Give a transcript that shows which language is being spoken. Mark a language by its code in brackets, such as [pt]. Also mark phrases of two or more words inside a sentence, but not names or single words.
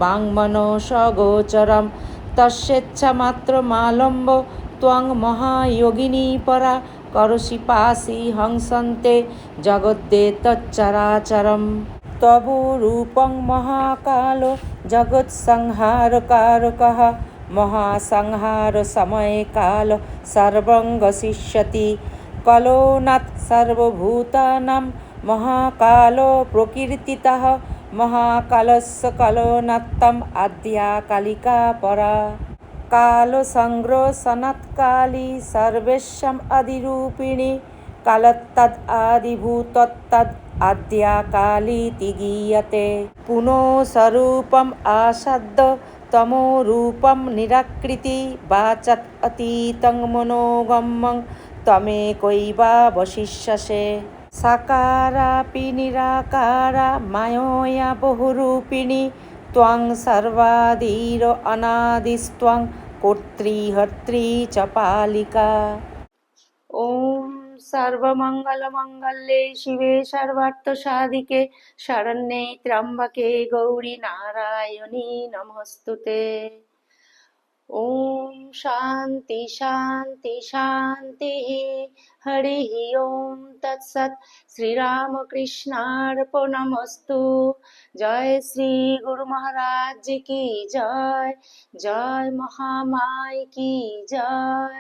[sa] বাংমনসগোচরম তস্যেচ্ছামাত্রমালম্ব ত্বং মহায়োগিনী পরা করসি পাসি হংসন্তে জগদ্দেতচ্চরাচরম তব রূপং মহাকালো জগৎসংহারকারকঃ মহাসংহার সময়ে কাল সর্বং গসিষ্যতি কলোনাথ সর্বভূতানাং মহাকালো প্রকীর্তিতঃ মহাকালস্য কলোনাত্তম আদ্যা কালিকা পরা কালো সংগ্রহ সনাৎকালী সর্বেষাম আদিরূপিণী কালত্তদ আদিভূতত্তদ আদ্যা কালীতি গীয়তে পুনঃস্বরূপম আসাদ্য তমো রূপম নিরাকৃতি বাচৎ অতীতং মনোগম্যং ত্বমেকৈবাবশিষ্যসে সাকারাপি নিরাকারা মায়য়া বহুরূপিণী ত্বং সর্বাদির অনাদিস্ত্বং কর্তৃহর্ত্রী চ পালিকা। ওম সর্বমঙ্গলমঙ্গলে শিবে সর্বার্থসাধিকে শরণ্যে ত্র্যম্বকে গৌরী নারায়ণী নমস্তুতে। ওম শান্তি শান্তি শান্তি। হরি ওম তৎসৎ। শ্রীরামকৃষ্ণার্পণমস্তু। [hi] जय श्री गुरु महाराज की जय। जय महामाई की जय।